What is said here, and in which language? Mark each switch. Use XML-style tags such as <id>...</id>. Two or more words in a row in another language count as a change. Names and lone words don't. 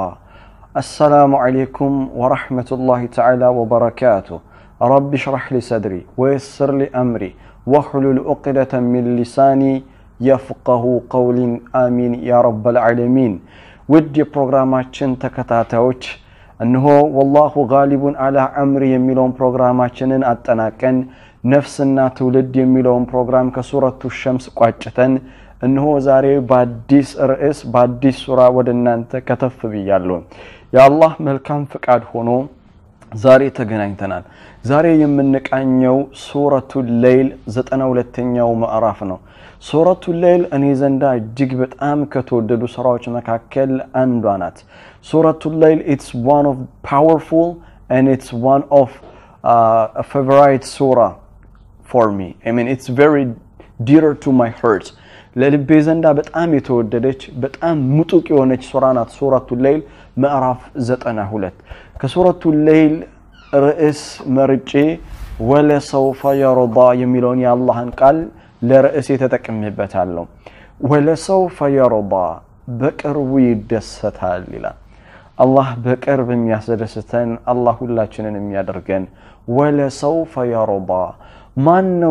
<ar>السلام عليكم ورحمة الله تعالى وبركاته. رب اشرح لي صدري ويسر لي أمري واحلل عقدة من لساني يفقه قولي آمين يا رب العالمين. ودي برنامجنا</ar> <am>ተከታታዮች እንሆ</am> <ar>والله غالب على امري</ar> <am>የሚለውን ፕሮግራማችንን አጠናቀን ነፍስና ትውልድ የሚለውን ፕሮግራም ከሱረቱ ሸምስ ቋጭተን እንሆ ዛሬ በአዲስ ርዕስ በአዲስ ሱራ ወደናንተ ከተፍ ብያለሁ። ያአላህ መልካም ፍቃድ ሆኖ ዛሬ ተገናኝተናል። ዛሬ የምንቃኘው ሱረቱል ለይል 92ኛው ምዕራፍ ነው። ሱረቱል ለይል እኔ ዘንዳ እጅግ በጣም ከተወደዱ ሱራዎች መካከል አንዷ ናት። ሱረቱል ለይል</am> <en>it's one of powerful and it's one of a favorite surah for me. I mean it's very dear to my heart.</en> <am>ለልቤ ዘንዳ በጣም የተወደደች በጣም ሙጡቅ የሆነች ሱራ ናት ሱረቱል ለይል ምዕራፍ 92። ከሱረቱል ለይል ርዕስ መርጬ</am> <ar>ولسوف يرضى</ar> <am>የሚለውን የአላህን ቃል ለርዕስ ተጠቅሜበታለሁ።</am> <ar>ولسوف يرضى</ar> <am>በቅርቡ ይደሰታል ይላል። አላህ በቅርብ የሚያስደስተን አላህ ሁላችንን የሚያደርገን</am> <ar>ولسوف يرضى</ar> <am>ማን ነው?</am>